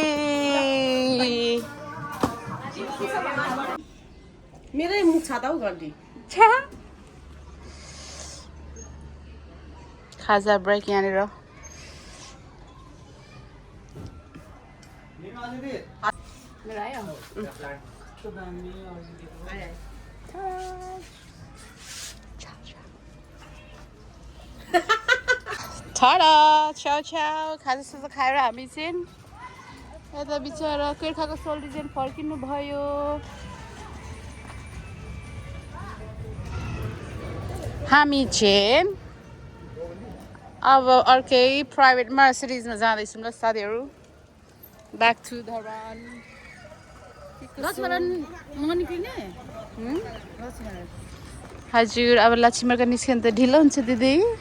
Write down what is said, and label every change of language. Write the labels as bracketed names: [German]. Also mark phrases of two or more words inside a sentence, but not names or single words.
[Nepali] मेरै मुख छाता हौ गर्दी खाजा ब्रेक यहाँनिर मेरो आयो Tada! [Italian] Ciao ciao! [Nepali] खाजासाजा खाएर हामी चाहिँ यता बिचरा केर्खाको सोल्टी चाहिँ फर्किनु भयो हामी चाहिँ अब अर्कै प्राइभेट मर्सिडिजमा जाँदैछौँ ल साथीहरू [English] back to [Nepali] धरान हजुर अब लक्ष्मीका निस्किन त ढिलो हुन्छ दिदी